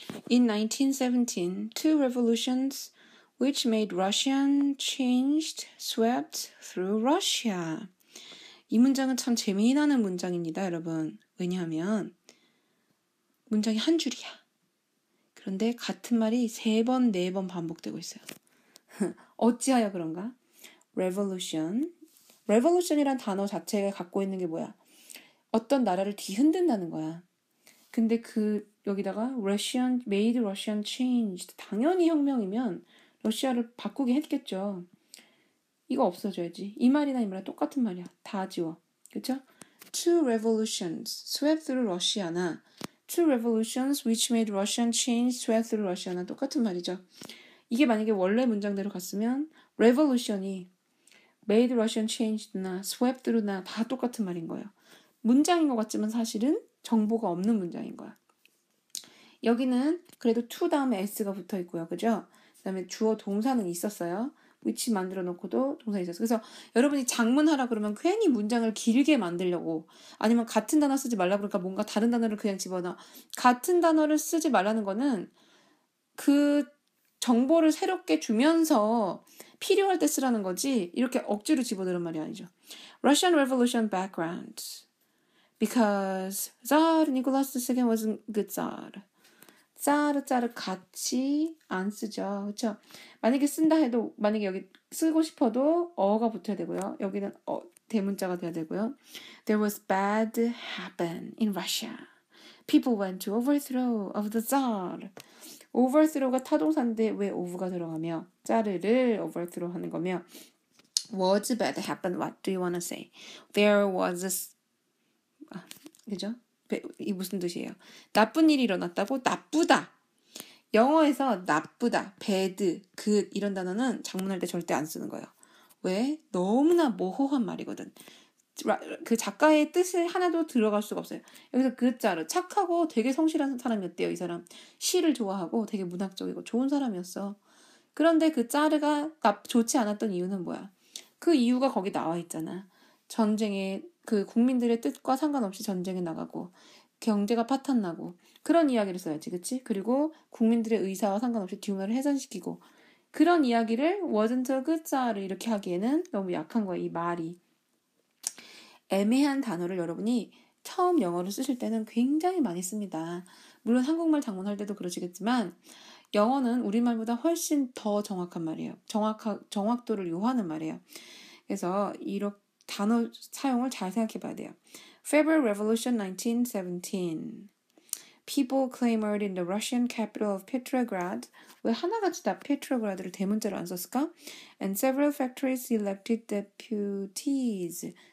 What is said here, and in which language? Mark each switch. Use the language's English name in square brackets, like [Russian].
[English] In 1917, two revolutions which made Russian changed swept through Russia. [Korean] 이 문장은 참 재미나는 문장입니다, 여러분. 왜냐하면 문장이 한 줄이야. 그런데 같은 말이 3번, 4번 반복되고 있어요. 어찌하여 그런가? Revolution. Revolution이란 단어 자체가 갖고 있는 게 뭐야? 어떤 나라를 뒤흔든다는 거야. 근데 여기다가 [English] Russian, made Russian changed. [Korean] 당연히 혁명이면 러시아를 바꾸게 했겠죠. 이거 없어져야지. 이 말이나 이 말이랑 똑같은 말이야. 다 지워. 그쵸? [English] Two revolutions swept through Russia나 Two revolutions which made Russian change swept through Russia나 똑같은 말이죠. [Korean] 이게 만약에 원래 문장대로 갔으면 revolution이 [English] made Russian changed [Korean] 나 [English] swept through [Korean] 나 다 똑같은 말인 거예요. 문장인 것 같지만 사실은 정보가 없는 문장인 거야. 여기는 그래도 to 다음에 s가 붙어 있고요. 그죠? 그 다음에 주어 동사는 있었어요. which 만들어 놓고도 동사 있었어요. 그래서 여러분이 작문하라 그러면 괜히 문장을 길게 만들려고 아니면 같은 단어 쓰지 말라 그러니까 뭔가 다른 단어를 그냥 집어넣어. 같은 단어를 쓰지 말라는 거는 그 정보를 새롭게 주면서 필요할 때 쓰라는 거지 이렇게 억지로 집어넣는 말이 아니죠. [English] Russian Revolution background. Because Tsar Nicholas II was a good Tsar. [Korean] 짜르 같이 안 쓰죠. 그렇죠? 만약에 쓴다 해도 만약에 여기 쓰고 싶어도 어가 붙어야 되고요. 여기는 대문자가 돼야 되고요. [English] There was bad happen in Russia. People went to overthrow of the Tsar. [Korean] overthrow가 타동사인데 왜 over가 들어가며 짜르를 overthrow 하는 거며 [English] was bad happen. What do you want to say? There was [Korean] 그죠? 이 무슨 뜻이에요? 나쁜 일이 일어났다고? 나쁘다. 영어에서 나쁘다, bad, good 이런 단어는 작문할 때 절대 안 쓰는 거예요. 왜? 너무나 모호한 말이거든. 그 작가의 뜻을 하나도 들어갈 수가 없어요. 여기서 그자로 착하고 되게 성실한 사람이었대요. 이 사람 시를 좋아하고 되게 문학적이고 좋은 사람이었어. 그런데 그 짜르가 좋지 않았던 이유는 뭐야? 그 이유가 거기 나와 있잖아. 전쟁에 그 국민들의 뜻과 상관없이 전쟁에 나가고 경제가 파탄나고 그런 이야기를 써야지, 그치? 그리고 국민들의 의사와 상관없이 듀마를 해산시키고 그런 이야기를 [English] wasn't a good Tsar [Korean] 이렇게 하기에는 너무 약한 거야, 이 말이. 애매한 단어를 여러분이 처음 영어를 쓰실 때는 굉장히 많이 씁니다. 물론 한국말 작문할 때도 그러시겠지만 영어는 우리말보다 훨씬 더 정확한 말이에요. 정확도를 요하는 말이에요. 그래서 이렇게 단어 사용을 잘 생각해 봐야 돼요. [English] February Revolution 1917. People clamored in the Russian capital of Petrograd. [Korean] 왜 하나같이 다 Petrograd를 대문자로 안 썼을까? [English] And several factories elected deputies.